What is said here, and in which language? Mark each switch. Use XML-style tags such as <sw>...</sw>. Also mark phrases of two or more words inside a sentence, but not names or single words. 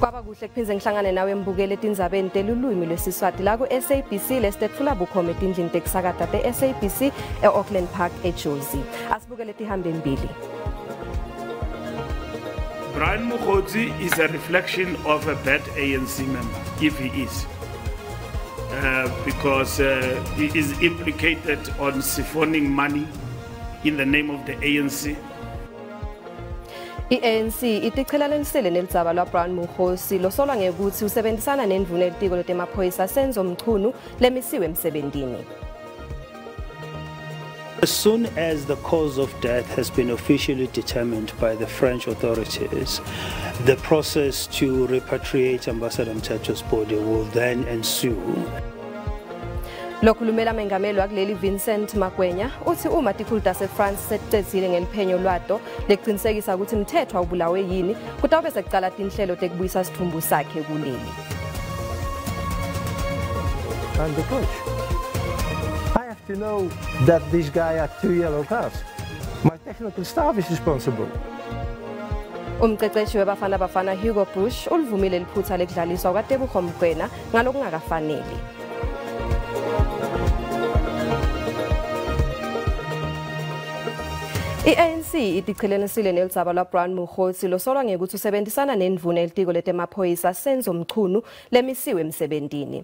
<ss>Kuhle kuphinze ngihlangane nawe mbukele tindzabeni telulwimi lwesiswati la ku SABC lesitfula bukhoma etindlini tekusakata te SABC eAuckland Park eJozi. Asibukele tihambe mbili.</ss> <en>Brian Mokgotsi is a reflection of a bad ANC member, if he is. Because he is implicated on siphoning money in the name of the ANC.</en> <ss>I-ANC itiqhelelisele nelidzaba lwa Brian Mokgotsi losolwa ngekuthi usebenzisana nendvuna elitiko letemaphoyisa Senzo Mchunu lemisiwe emsebentini.</ss> <en>As soon as the cause of death has been officially determined by the French authorities, the process to repatriate Ambassador Mthethwa's body will then ensue.</en> <ss>Lokhulumela mengameli wakuleli Vincent Magwenya uthi uma tikhulu tase-France setitsile ngeliphenyo lwato lekuqinisekisa ukuthi Mthethwa ubulawe yini kutawube sekucala tinhlelo tekubuyisa sithumbu sakhe kuleli.</ss> <en>I'm the coach. I have to know that this guy had 2 yellow cards. My technical staff is responsible.</en> <ss>Umqeqeshi webafana Hugo Bush ulivumile liphutha lekudlaliswa kwaTebogo Mokoena ngalokungakafanele. I-ANC itiqhelelisile nelidzaba lwa Brian Mokgotsi losolwa ngekuthi usebenzisana nendvuna elitiko letemaphoyisa Senzo Mchunu lemisiwe emsebentini.</ss>